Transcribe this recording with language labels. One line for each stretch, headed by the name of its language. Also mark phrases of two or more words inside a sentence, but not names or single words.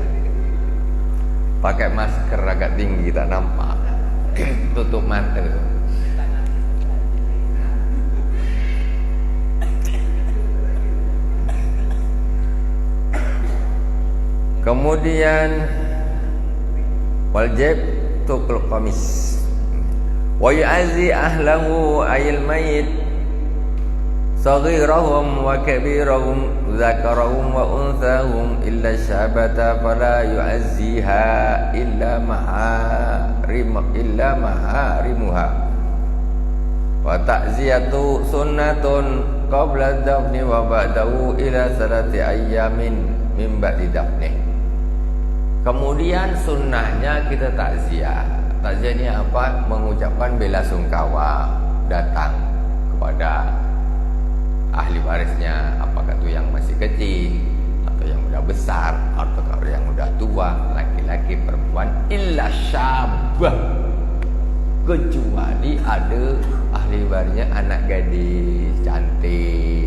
Indonesian: Pakai masker agak tinggi tak nampak. Tutup mata. Kemudian wajib tukul
Arabic: قميص ويعزى أهله أي الميت صغيرهم وكبيرهم ذكرهم وأنثاهم إلا الشابة فلا يعزيها إلا محارمها والتعزية سنة قبل الدفن وبعده إلى ثلاثة أيام من بعد الدفن.
Indonesian: Kemudian sunnahnya kita takziah. Takziah ini apa? Mengucapkan bela sungkawa, datang kepada ahli warisnya, apakah itu yang masih kecil atau yang udah besar atau yang udah tua, laki-laki, perempuan,
Arabic: إلا شابة,
Indonesian: kecuali ada ahli warisnya anak gadis cantik.